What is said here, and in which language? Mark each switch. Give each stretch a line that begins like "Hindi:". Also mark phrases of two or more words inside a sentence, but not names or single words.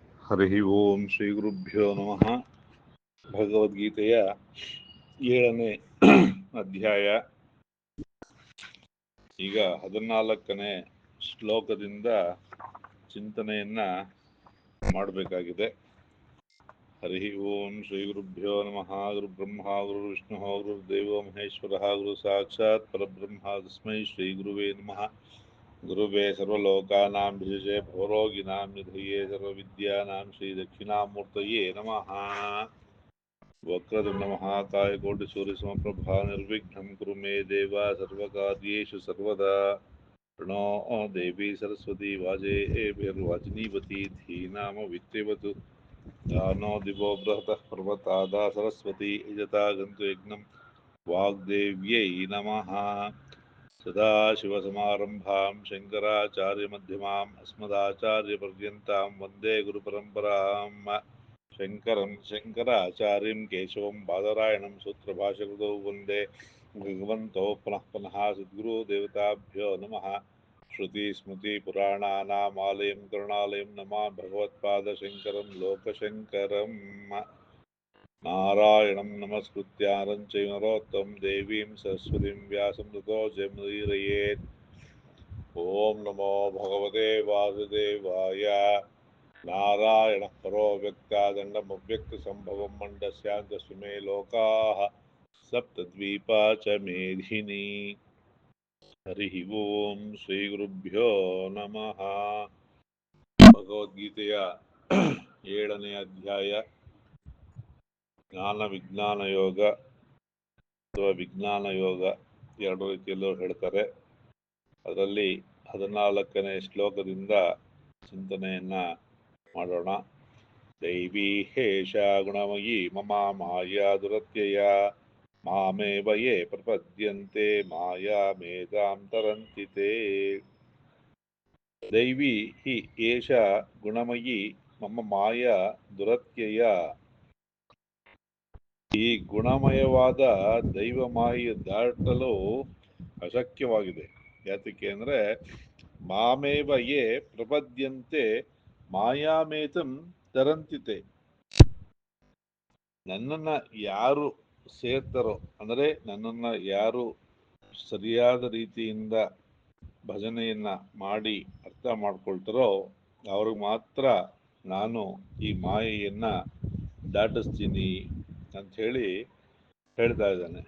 Sanskrit: ಹರಿ ಓಂ ಶ್ರೀ ಗುರುಭ್ಯೋ ನಮಃ.
Kannada: ಭಗವದ್ಗೀತೆಯ 7ನೇ ಅಧ್ಯಾಯ. ಈಗ 14ನೇ ಶ್ಲೋಕದಿಂದ ಚಿಂತನೆಯನ್ನ ಮಾಡಬೇಕಾಗಿದೆ.
Sanskrit: ಹರಿ ಓಂ ಶ್ರೀ ಗುರುಭ್ಯೋ ನಮಃ. ಗುರು ಬ್ರಹ್ಮ ಗುರು ವಿಷ್ಣು ಗುರು ದೇವೋ ಮಹೇಶ್ವರ ಗುರು ಸಾಕ್ಷಾತ್ ಪರಬ್ರಹ್ಮ ತಸ್ಮೈ ಶ್ರೀ ಗುರುವೇ ನಮಃ. ಗುರುವೇ ಸರ್ವಲೋಕಾನಾಂ ಭಿಷಜೇ ಭವರೋಗಿಣಾಂ ನಿಧಯೇ ಸರ್ವವಿದ್ಯಾನಾಂ ಶ್ರೀ ದಕ್ಷಿಣಾಮೂರ್ತಯೇ ನಮಃ. ವಕ್ರತುಂಡ ಮಹಾಕಾಯ ಕೋಟಿ ಸೂರ್ಯ ಸಮಪ್ರಭಾ ನಿರ್ವಿಘ್ನಂ ಕುರು ಮೇ ದೇವ ಸರ್ವಕಾರ್ಯೇಷು ಸರ್ವದಾ. ಪ್ರಣೋ ದೇವಿ ಸರಸ್ವತಿ ವಾಜೇಭಿರ್ವಾಚಿನೀವತಿ ಧೀನಾಮ ವಿತ್ರಿವತು. ದಾನೋ ದಿವೋ ಬೃಹತಃ ಪರ್ವತಾದಾ ಸರಸ್ವತಿ ಯಜತಾ ಗಂತು ಯಜ್ಞಂ ವಾಗ್ದೇವ್ಯೈ ನಮಃ. ಸದಾಶಿವಸಮಾರಂಭಾಂ ಶಂಕರಾಚಾರ್ಯಮಧ್ಯಮಾಂ ಅಸ್ಮದಾಚಾರ್ಯಪರ್ಯಂತಾಂ ವಂದೇ ಗುರುಪರಂಪರಾಂ. ಶಂಕರಂ ಶಂಕರಾಚಾರ್ಯಂ ಕೇಶವಂ ಬಾದರಾಯಣಂ ಸೂತ್ರಭಾಷ್ಯಕೃತೌ ವಂದೇ ಭಗವಂತೋ ಪುನಃ ಪುನಃ. ಸದ್ಗುರು ದೇವತಾಭ್ಯೋ ನಮಃ. ಶ್ರುತಿ ಸ್ಮೃತಿ ಪುರಾಣಾನಾಮಾಲಯಂ ಕರುಣಾಲಯಂ ನಮಾಮಿ ಭಗವತ್ಪಾದಶಂಕರಂ ಲೋಕಶಂಕರಂ. ನಾರಾಯಣಂ ನಮಸ್ಕೃತ್ಯ ನರಂ ಚೈವ ನರೋತ್ತಮಂ ದೇವೀಂ ಸರಸ್ವತಿಂ ವ್ಯಾಸಂ ತತೋ ಜಯಮುದೀರಯೇತ್. ಓಂ ನಮೋ ಭಗವತೆ ವಾಸುದೇವಾಯ. ನಾರಾಯಣ ಪರೋ ವ್ಯಕ್ತಾದಂಡಮವ್ಯಕ್ತಸಂಭವಂ ಮಂಡಸ್ಯಾಂತಸ್ತು ಮೇ ಲೋಕಾಃ ಸಪ್ತದ್ವೀಪಾ ಚ ಮೇಧಿನಿ. ಹರಿ ಓಂ ಶ್ರೀ ಗುರುಭ್ಯೋ ನಮಃ.
Kannada: ಭಗವದ್ಗೀತೆಯ 7ನೇ ಅಧ್ಯಾಯ ಜ್ಞಾನ ವಿಜ್ಞಾನ ಯೋಗ ಅಥವಾ ವಿಜ್ಞಾನ ಯೋಗ, ಎರಡು ರೀತಿಯಲ್ಲೂ ಹೇಳ್ತಾರೆ. ಅದರಲ್ಲಿ 14ನೇ ಶ್ಲೋಕದಿಂದ ಚಿಂತನೆಯನ್ನ ಮಾಡೋಣ.
Sanskrit: ದೈವೀ ಹೇಷ ಗುಣಮಯೀ ಮಮ ಮಾಯಾ ದುರತ್ಯಯ ಮಾಮೇವ ಯೇ ಪ್ರಪದ್ಯಂತೆ ಮಾಯಾಮೇತಾಂ ತರಂತಿ ತೇ. ದೈವೀ ಹಿ ಏಷ ಗುಣಮಯೀ ಮಮ ಮಾಯಾ ದುರತ್ಯಯ.
Kannada: ಈ ಗುಣಮಯವಾದ ದೈವ ಮಾಯೆ ದಾಟಲು ಅಶಕ್ಯವಾಗಿದೆ. ಯಾತಕ್ಕೆ ಅಂದರೆ
Sanskrit: ಮಾಮೇವ ಯೇ ಪ್ರಪದ್ಯಂತೆ ಮಾಯಾಮೇತಂ ತರಂತಿತೆ.
Kannada: ನನ್ನನ್ನು ಯಾರು ಸೇರ್ತಾರೋ, ಅಂದರೆ ನನ್ನನ್ನು ಯಾರು ಸರಿಯಾದ ರೀತಿಯಿಂದ ಭಜನೆಯನ್ನ ಮಾಡಿ ಅರ್ಥ ಮಾಡ್ಕೊಳ್ತಾರೋ ಅವ್ರಿಗೆ ಮಾತ್ರ ನಾನು ಈ ಮಾಯೆಯನ್ನ ದಾಟಿಸ್ತೀನಿ ಅಂಥೇಳಿ ಹೇಳ್ತಾ ಇದ್ದಾನೆ.